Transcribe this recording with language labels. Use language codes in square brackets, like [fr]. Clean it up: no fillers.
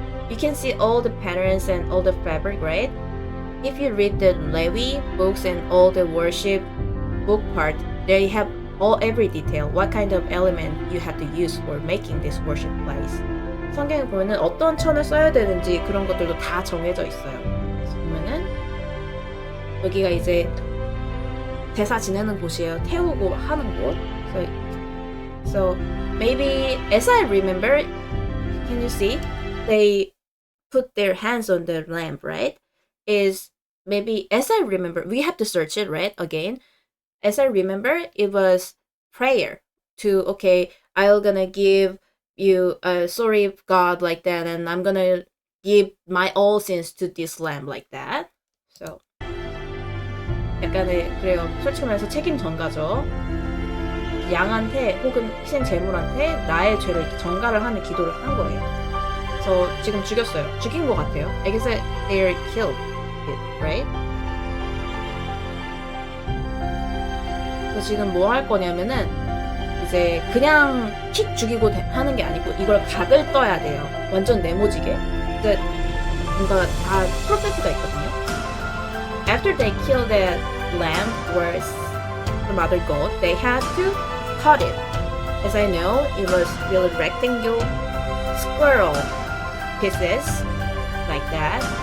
[en] You can see all the patterns and all the fabric, right? If you read the Levi books and all the worship book part, they have every detail, what kind of element you have to use for making this worship place. [ko] 성경에 보면은 어떤 천을 써야 되는지 그런 것들도 다 정해져 있어요. 그래서 보면은 여기가 이제 제사 지내는 곳이에요. 태우고 하는 곳. [en] So maybe as I remember, can you see? They put their hands on the lamp, right? Is maybe as I remember, we have to search it, right? Again, as I remember, it was prayer to, okay, I'm gonna give you sorry God like that, and I'm gonna give my all sins to this lamb like that. [ko] So 약간의, 그래요, 솔직히 말해서 책임 전가죠. 양한테 혹은 희생 제물한테 나의 죄를 이렇게 전가를 하는 기도를 한 거예요. 그래서 지금 죽였어요. 죽인 것 같아요. [en] I guess they're killed it, right? [ko] 그래서 지금 뭐 할 거냐면은 이제 그냥 킥 죽이고 하는 게 아니고 이걸 각을 떠야 돼요. 완전 네모지게. 이제 뭔가 다 프로세스가 있거든요. [en] After they kill the lamb or the mother goat, they had to cut it. As I know, it was really rectangular squirrel pieces like that.